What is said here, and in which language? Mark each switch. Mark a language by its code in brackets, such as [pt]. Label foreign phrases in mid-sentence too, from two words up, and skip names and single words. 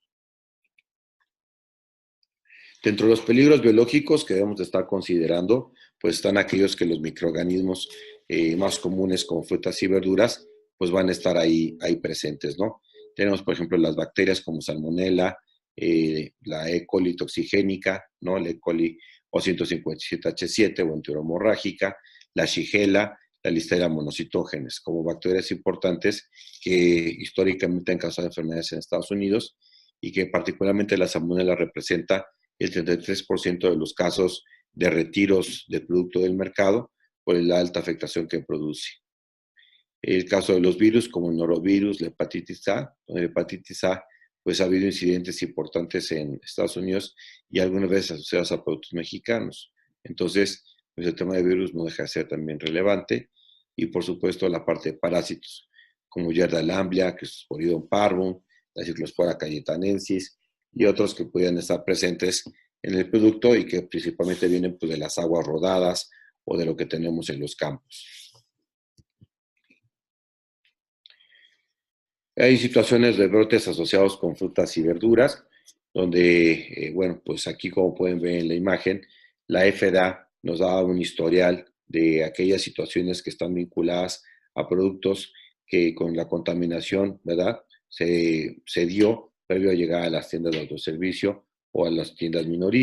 [es] Dentro de los peligros biológicos que debemos de estar considerando, pues están aquellos que los microorganismos más comunes como frutas y verduras, pues van a estar ahí presentes, ¿no? Tenemos, por ejemplo, las bacterias como Salmonella, la E. coli toxigénica, ¿no? La E. coli O157H7 o enteromorrágica, la Shigella, la Listeria monocitógenes, como bacterias importantes que históricamente han causado enfermedades en Estados Unidos y que particularmente la Salmonella representa el 33% de los casos de retiros del producto del mercado por la alta afectación que produce. El caso de los virus, como el norovirus, la hepatitis A, donde la hepatitis A, pues ha habido incidentes importantes en Estados Unidos y algunas veces asociados a productos mexicanos. Entonces, pues el tema de virus no deja de ser también relevante. Y por supuesto, la parte de parásitos, como Yerda lamblia, Cryptosporidium parvum, la Cyclospora cayetanensis y otros que pudieran estar presentes en el producto y que principalmente vienen pues, de las aguas rodadas o de lo que tenemos en los campos. Hay situaciones de brotes asociados con frutas y verduras, donde, bueno, pues aquí como pueden ver en la imagen, la FDA nos da un historial de aquellas situaciones que están vinculadas a productos que con la contaminación, ¿verdad?, se dio previo a llegar a las tiendas de autoservicio o a las tiendas minoristas.